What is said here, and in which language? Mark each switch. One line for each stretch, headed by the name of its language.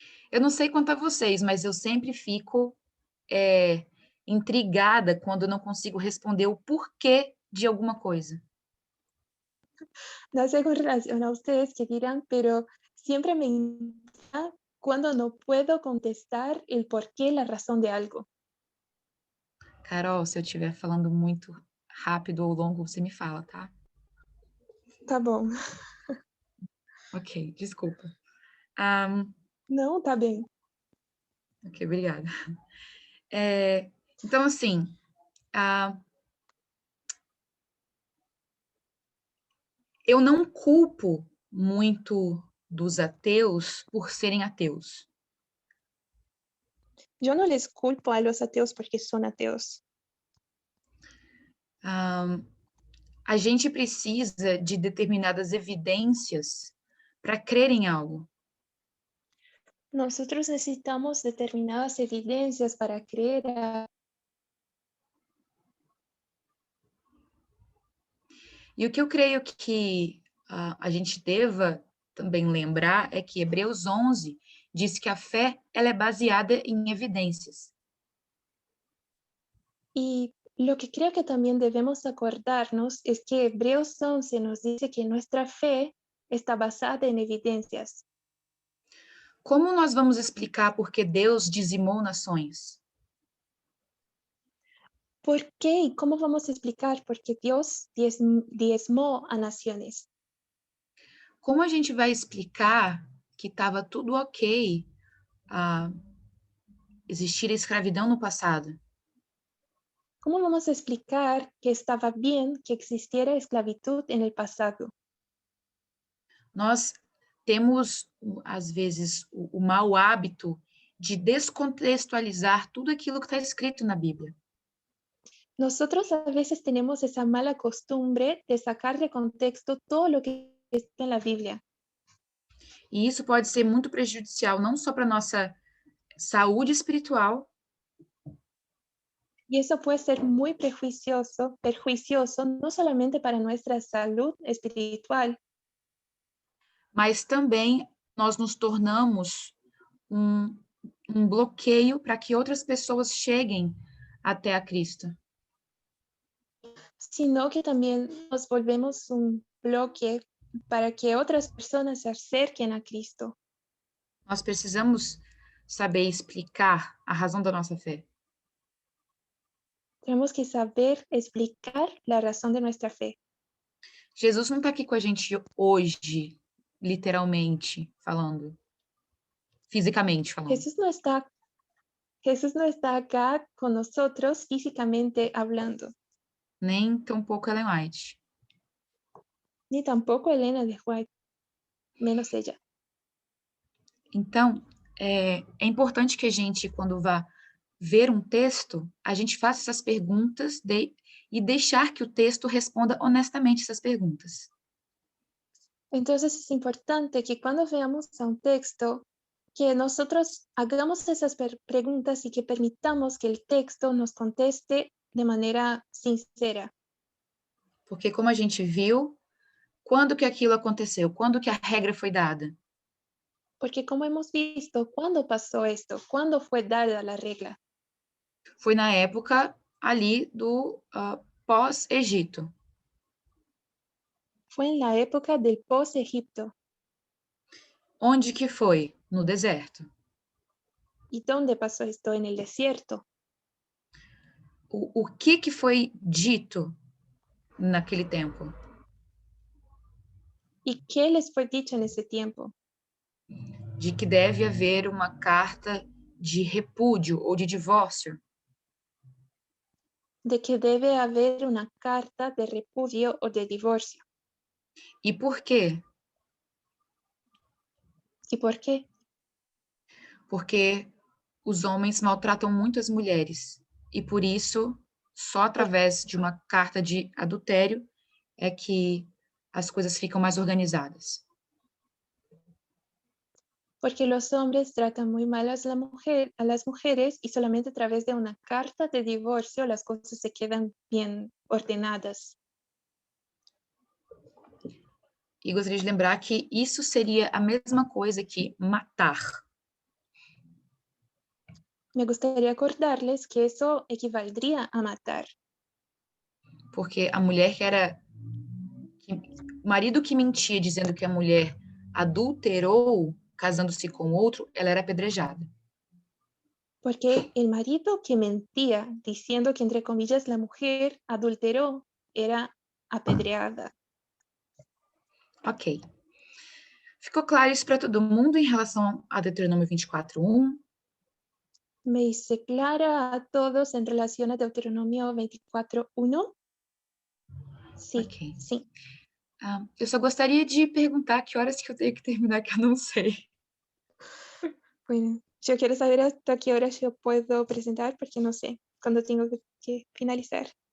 Portuguese: Eu não sei quanto a vocês, mas eu sempre fico intrigada quando não consigo responder o porquê de alguma coisa.
Spanish: No sé con relación a ustedes que dirán, pero siempre me intriga cuando no puedo contestar el por qué, la razón de algo.
Portuguese: Carol, se eu estiver falando muito rápido ou longo, você me fala, tá? Tá bom. Ok, desculpa. Um, Não, tá bem. ok, obrigada. Então, assim, eu não culpo muito dos ateus por serem ateus.
Spanish: Yo no les culpo a los ateos porque son ateos.
Portuguese: A gente precisa de determinadas evidências para crer em algo.
Spanish: Nosotros necesitamos determinadas evidencias para creer
Portuguese: E o que eu creio que a gente deva também lembrar é que Hebreus 11 diz que a fé ela é baseada em evidências.
Spanish: Y lo que creo que también debemos acordarnos es que Hebreos 11 nos dice que nuestra fe está basada en evidencias.
Portuguese: Como nós vamos explicar por que Deus dizimou nações?
Spanish: ¿Por qué y cómo vamos a explicar por qué Dios diezmó a naciones?
Portuguese: Como a gente vai explicar que estava tudo ok existir a escravidão no passado?
Spanish: ¿Cómo vamos a explicar que estaba bien que existiera esclavitud en el pasado?
Portuguese: Nós temos, às vezes, o mau hábito de descontextualizar tudo aquilo que está escrito na Bíblia.
Spanish: Nosotros a veces tenemos esa mala costumbre de sacar de contexto todo lo que está en la Biblia.
Portuguese: E isso pode ser muito prejudicial, não só para a nossa saúde espiritual,
Spanish: Y eso puede ser muy perjuicioso no solamente para nuestra salud espiritual,
Portuguese: mas também nós nos tornamos um bloqueio para que outras pessoas cheguem até a Cristo.
Spanish: sino que también nos volvemos un bloque para que otras personas se acerquen a Cristo.
Portuguese: Nós precisamos saber explicar a razão da nossa fé.
Spanish: Tenemos que saber explicar la razón de nuestra fe.
Portuguese: Jesus não está aqui com a gente hoje, literalmente falando, fisicamente falando.
Spanish: Jesús no está acá con nosotros físicamente hablando,
Portuguese: Nem tampouco Ellen White.
Spanish: ni tampoco Elena de White, menos ella.
Portuguese: Então, é importante que a gente, quando vá ver um texto, a gente faça essas perguntas e deixar que o texto responda honestamente essas perguntas.
Spanish: Entonces es importante que cuando veamos a un texto, que nosotros hagamos esas preguntas y que permitamos que el texto nos conteste de manera sincera.
Portuguese: Porque como a gente viu, quando que aquilo aconteceu? Quando que a regra foi dada?
Spanish: Porque como hemos visto, ¿cuándo pasó esto? ¿Cuándo fue dada la regla?
Portuguese: Foi na época ali do pós-Egito.
Spanish: Fue en la época del post-Egipto.
Portuguese: Onde que foi? No deserto.
Spanish: ¿Y dónde pasó esto? En el desierto.
Portuguese: O que foi dito naquele tempo?
Spanish: ¿Y qué les fue dicho en ese tiempo?
Portuguese: De que deve haver uma carta de repúdio ou de divórcio.
Spanish: De que debe haber una carta de repudio o de divorcio.
Portuguese: E por quê?
Spanish: ¿Y por qué?
Portuguese: Porque os homens maltratam muito as mulheres. E por isso, só através de uma carta de adultério é que as coisas ficam mais organizadas.
Spanish: Porque los hombres tratan muy mal a las mujeres y solamente a través de una carta de divorcio las cosas se quedan bien ordenadas.
Portuguese: E gostaria de lembrar que isso seria a mesma coisa que matar.
Spanish: Me gustaría acordarles que eso equivaldría a matar.
Portuguese: Porque a mulher o marido que mentia dizendo que a mulher adulterou casando-se com outro, ela era apedrejada.
Spanish: Porque el marido que mentía diciendo que, entre comillas, la mujer adulteró era apedreada. Ok.
Portuguese: Ficou claro isso para todo mundo em relação a Deuteronômio 24:1?
Spanish: Me hice clara a todos en relación a Deuteronomio 24:1. Sí, Ok. sí.
Portuguese: Eu só gostaria de perguntar que horas que eu tenho que terminar, que eu não sei.
Spanish: Bueno, yo quiero saber hasta qué hora yo puedo presentar porque no sé cuándo tengo que finalizar.